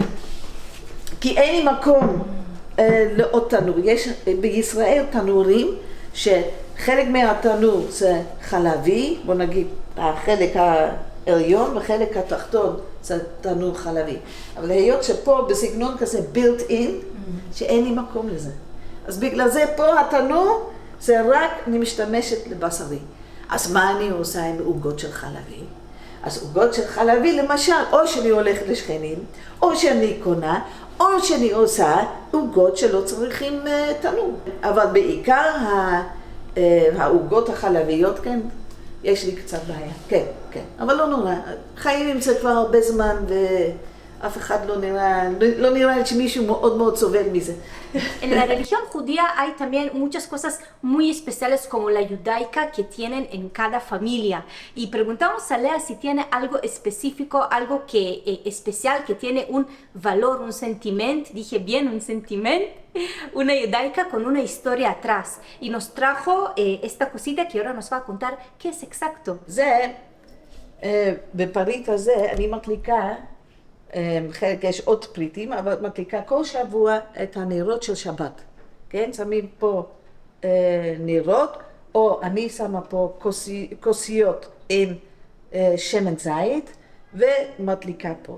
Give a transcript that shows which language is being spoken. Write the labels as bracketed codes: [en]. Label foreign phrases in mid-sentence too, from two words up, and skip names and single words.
[he] כי אין לי מקום לעוד תנור. יש בישראל תנורים שחלק מהתנור זה חלבי, בוא נגיד החלק העליון וחלק התחתון זה תנור חלבי. אבל היות שפה בסגנון כזה [en] built in, [he] שאין לי מקום לזה. אז בגלל זה פה התנור זה רק אני משתמשת לבשרי. אז מה אני עושה עם עוגות של חלבי? אז עוגות של חלבי למשל, או שאני הולכת לשכנים, או שאני קונה, או שאני עושה עוגות שלא צריכים תנור. אבל בעיקר העוגות החלביות, כן, יש לי קצת בעיה. כן, כן. אבל לא נורא. חיים עם זה כבר הרבה זמן ואף אחד לא נראה שמישהו מאוד מאוד סובל מזה. [es] En la religión judía hay también muchas cosas muy especiales como la judaica que tienen en cada familia. Y preguntamos a Lea si tiene algo específico, algo que especial, que tiene un valor, un sentiment, dije bien, un sentiment, una judaica con una historia atrás. Y nos trajo esta cosita que ahora nos va a contar qué es exacto. [he] זה, בפריט הזה אני מקליקה, חלק יש עוד פריטים, אבל מקליקה כל שבוע את הנרות של שבת. כן? שמים פה נרות, או אני שמה פה כוסיות עם שמן זית, ומדליקה פה.